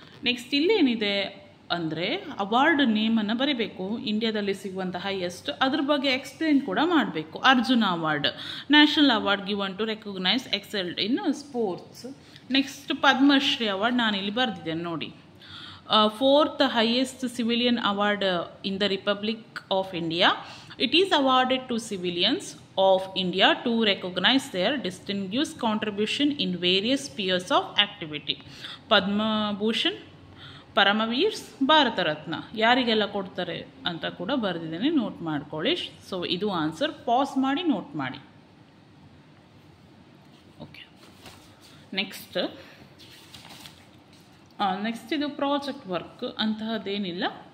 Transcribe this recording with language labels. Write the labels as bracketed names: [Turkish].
[Kannada] Next ಇಲ್ಲಿ ಏನಿದೆ ಅಂದರೆ ಅವಾರ್ಡ್ ನೇಮನ್ನು ಬರೀಬೇಕು. ಇಂಡಿಯಾದಲ್ಲಿ ಸಿಗುವಂತಹ ಹೈಯೆಸ್ಟ್, ಅದ್ರ ಬಗ್ಗೆ ಎಕ್ಸ್ಪ್ಲೇನ್ ಕೂಡ ಮಾಡಬೇಕು. [English] Arjuna award, national award given to recognise excelled in sports. [Kannada] Next Padmashri award ನಾನು ಇಲ್ಲಿ ಬರೆದಿದ್ದೇನೆ ನೋಡಿ. [English] 4th highest civilian award in the Republic of India. It is awarded to civilians of India to recognize their distinguished contribution in various spheres of activity. [Kannada] Padma Bhushan, ಪರಮವೀರ್ಸ್, Bharat Ratna ಯಾರಿಗೆಲ್ಲ ಕೊಡ್ತಾರೆ ಅಂತ ಕೂಡ ಬರೆದಿದ್ದೇನೆ, note ಮಾಡ್ಕೊಳ್ಳಿ. ಸೊ ಇದು ಆನ್ಸರ್. ಪಾಸ್ ಮಾಡಿ note ಮಾಡಿ. Okay, next ಇದು ಪ್ರಾಜೆಕ್ಟ್ ವರ್ಕ್ ಅಂತಹದ್ದೇನಿಲ್ಲ.